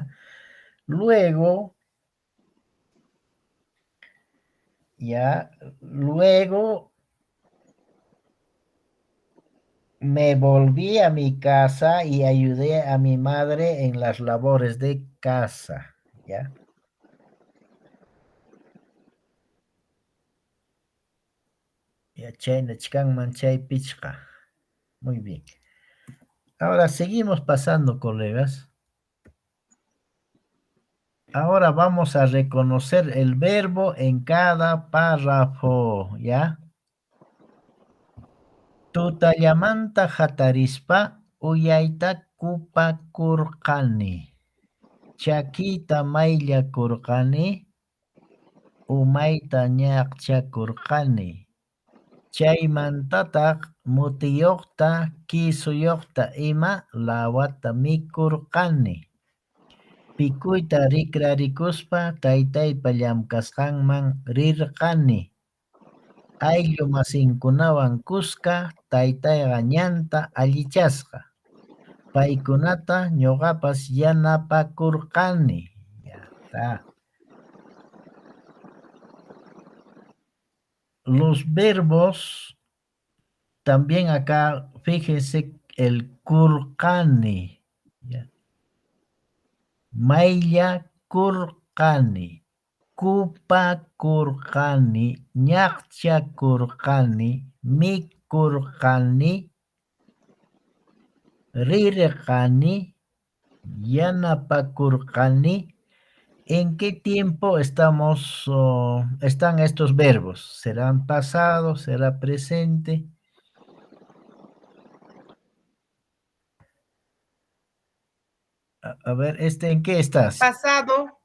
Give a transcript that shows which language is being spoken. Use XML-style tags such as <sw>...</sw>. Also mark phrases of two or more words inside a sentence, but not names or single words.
<es>Luego, luego me volví a mi casa y ayudé a mi madre en las labores de casa, ¿ya? Ya,</es> <qu>chayna chkanman chay pichqa.</qu> <es>Muy bien. Ahora seguimos pasando, colegas. Ahora vamos a reconocer el verbo en cada párrafo, ¿ya?</es> <qu>Tutallamanta hatarispa uyayta kupakurqani. Chakita mayllakurqani. Umayta ñaqchakurqani. Chaymantataq mutiyuqta, kisuyuqta ima lawata mikurqani. Pikuyta rikrarikuspa taytaypa llamkasqanman rirqani. Ayllu masinkunawan kuska taytayqa ñanta allichasqa. Paykunata ñuqapas yanapakurqani.</qu> <es>Ya está. Los verbos, también acá, fíjese el kurqani. ¿Ya?</es> <qu>Maylla kurqani, kupa kurqani, ñaqcha kurqani, mikurqani, rirqani, yanapakurqani.</qu> <es>¿En qué tiempo están estos verbos? ¿Serán pasado? ¿Será presente? A ver, ¿en qué estás? Pasado.</es>